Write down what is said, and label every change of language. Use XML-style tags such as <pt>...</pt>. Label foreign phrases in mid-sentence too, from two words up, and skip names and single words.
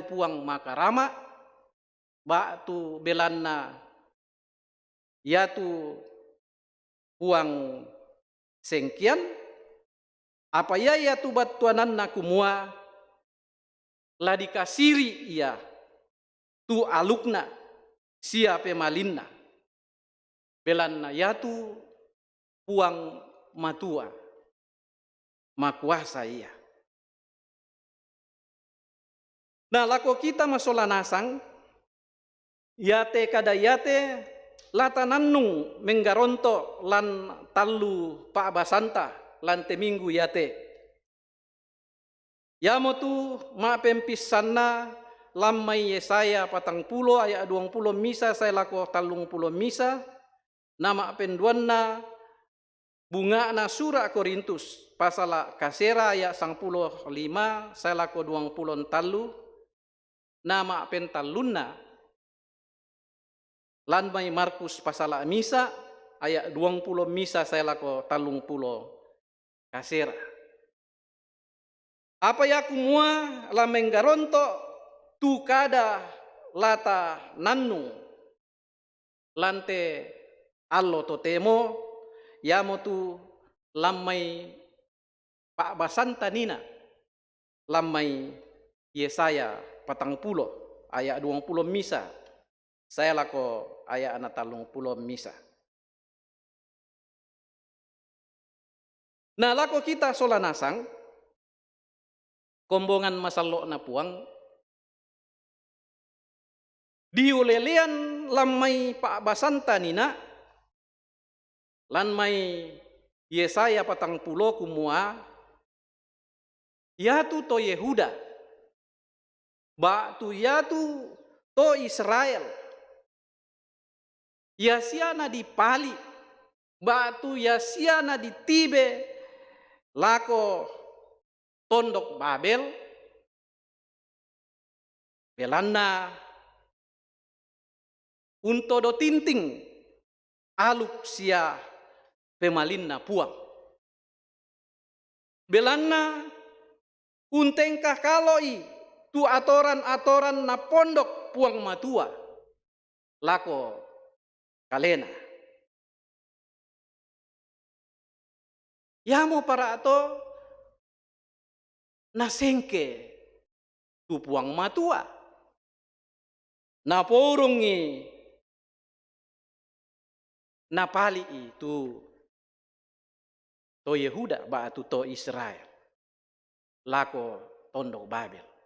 <sda>puang makarama batu belanna ia tu puang sengkian apa ya tu batuananna kumua la dikasiri ia tu alukna sia pemalinna belanna ya tu puang matua makuasa ia. Nah lako kita masola nasang yate kada yate latanannung menggaronto lan tallu pa basanta lan teminggu yate yamotu ma pempisanna lammai Yesaya 40 ayat 20 misa saya lako 30 misa nama penduanna bunga na surah Korintus pasal kasera ayat 15 saya lako 20 talu nama pentalunna lanmai Markus pasal misa ayat 20 misa saya lako 30 kasera apa ya kumua la menggaronto tu kada lata nannu lante allo totemo yamo tu lammai pak basanta nina lammai Yesaya 40 ayat 20 misa saya lako ayat 30 misa. Nah lako kita sola nasang kombongan masalo na puang diulelean lammai pak basanta nina lan mai Yesaya 40 kumua yatu to Yehuda batu yatu to Israel yasiana dipali batu yasiana ditibe lako tondok Babel belanna unto do tinting aluk sia pemalinna puang belanna untengkah kaloi tu atoran-atoran na pondok puang matua lako kalena yamo para ato nasengke tu puang matua na porungi napali itu to Yehuda batu to Israel lako tondok Babel</sda>